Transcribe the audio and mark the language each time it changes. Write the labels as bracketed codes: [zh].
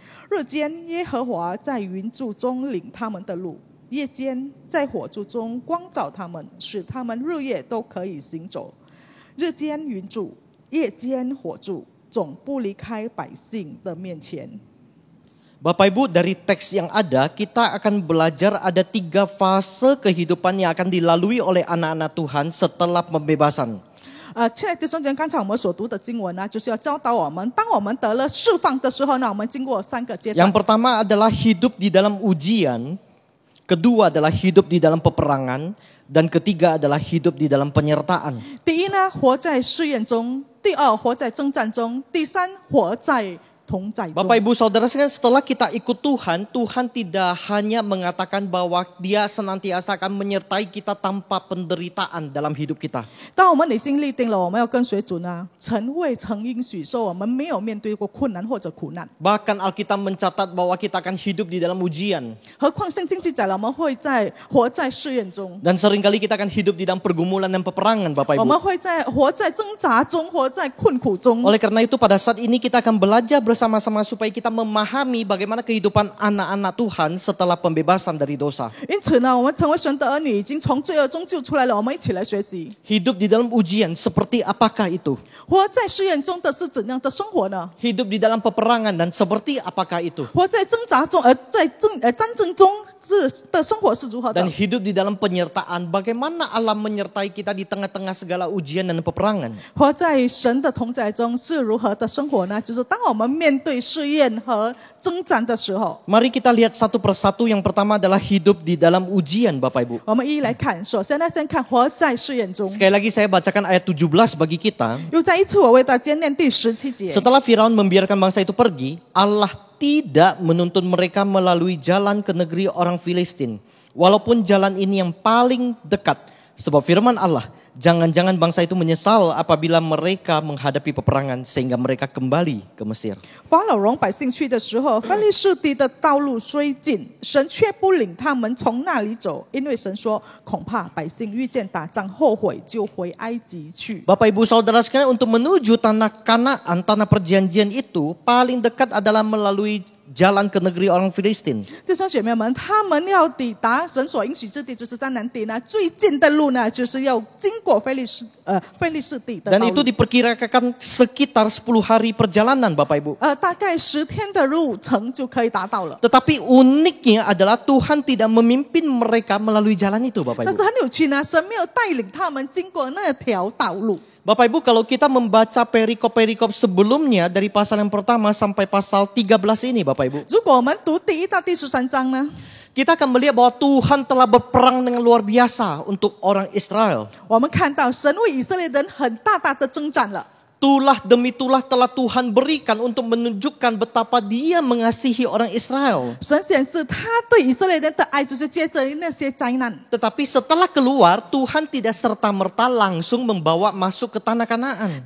[zh] 日间耶和华在云柱中领他们的路，夜间在火柱中光照他们，使他们日夜都可以行走。日间云柱，夜间火柱，总不离开百姓的面前。 [id] Bapak Ibu, dari teks yang ada kita akan belajar ada 3 fase kehidupan yang akan dilalui oleh anak-anak Tuhan setelah pembebasan. [zh] 亲爱的弟兄姐妹，刚才我们所读的经文呢，就是要教导我们，当我们得了释放的时候呢，我们经过3个阶段。 [id] Yang pertama adalah hidup di dalam ujian kedua adalah hidup di dalam peperangan, dan ketiga adalah hidup di dalam penyertaan. [zh] 第一呢，活在试验中；第二，活在征战中；第三，活在同在中。 [id] Bapak Ibu Saudara sekalian, setelah kita ikut Tuhan, Tuhan tidak hanya mengatakan bahwa Dia senantiasa akan menyertai kita tanpa penderitaan dalam hidup kita. [zh] 当我们已经立定了我们要跟随主呢，曾未曾应许说我们没有面对过困难或者苦难。 [id] Bahkan Alkitab mencatat bahwa kita akan hidup di dalam ujian. [zh] 何况圣经记载了我们会活在试验中， [id] Dan seringkali kita akan hidup di dalam pergumulan dan peperangan, Bapak [zh] 我们 [id] Ibu. [zh] 会活在挣扎中，活在困苦中。 [id] Oleh karena itu pada saat ini kita akan belajar bersama-sama supaya kita memahami bagaimana kehidupan anak-anak Tuhan setelah pembebasan dari dosa. [zh] 因此呢，我们成为神的儿女，已经从罪恶中救出来了。我们一起来学习， [id] Hidup di dalam ujian seperti apakah itu? [zh] 活在试验中的是怎样的生活呢？ [id] Hidup di dalam peperangan dan seperti apakah itu? [zh] 活在挣扎中，在战争中的生活是如何的 [id] Dan？ hidup di dalam penyertaan, bagaimana Allah menyertai kita di tengah-tengah segala ujian dan peperangan. [zh] 活在神的同在中是如何的生活呢？就是当我们面对试验和征战的时候， [id] Mari kita lihat satu persatu. Yang pertama adalah hidup di dalam ujian, Bapak Ibu. [zh] 我们一一来看。首先呢，先看活在试验中。 [id] Sekali lagi saya bacakan ayat 17 bagi kita. [zh] 又再一次，我为大家念第17节。 [id] Setelah Firaun membiarkan bangsa itu pergi, Allah tidak menuntun mereka melalui jalan ke negeri orang Filistin. Walaupun jalan ini yang paling dekat. Sebab firman Allah, jangan-jangan bangsa itu menyesal apabila mereka menghadapi peperangan sehingga mereka kembali ke Mesir. [zh] 法老容百姓去的时候，非利士地的道路虽近，神却不领他们从那里走，因为神说，恐怕百姓遇见打仗后悔，就回埃及去。 [id] Bapak Ibu Saudara sekalian, untuk menuju tanah Kanaan, tanah perjanjian itu paling dekat adalah melalui jalan ke negeri orang Filistin. [zh] 弟兄姐妹们，他们要抵达神所应许之地，就是迦南地呢，最近的路呢，就是要经过非利士地的道 [id] Dan [zh] 路 [id] itu。 diperkirakan sekitar 10 hari perjalanan, Bapak Ibu. [zh] 大概10天的路程就可以达到了。 [id] Tetapi uniknya adalah Tuhan tidak memimpin mereka melalui jalan itu, Bapak [zh] 但是很有趣呢，神没有带领他们经过那条道路。 [id] Bapak Ibu, kalau kita membaca perikop-perikop sebelumnya dari pasal yang pertama sampai pasal 13 ini, Bapak Ibu, [zh] 如果我们读第1到第13章呢， [id] kita akan melihat bahwa Tuhan telah berperang dengan luar biasa untuk orang Israel. [zh] 我们看到神为以色列人很大的征战了。 [id] Tulah demi tulah telah Tuhan berikan untuk menunjukkan betapa Dia mengasihi orang Israel. [zh] 神显示他对以色列人的爱，就是借着那些灾难。 [id] Tetapi setelah keluar, Tuhan tidak serta-merta langsung membawa masuk ke tanah Kanaan.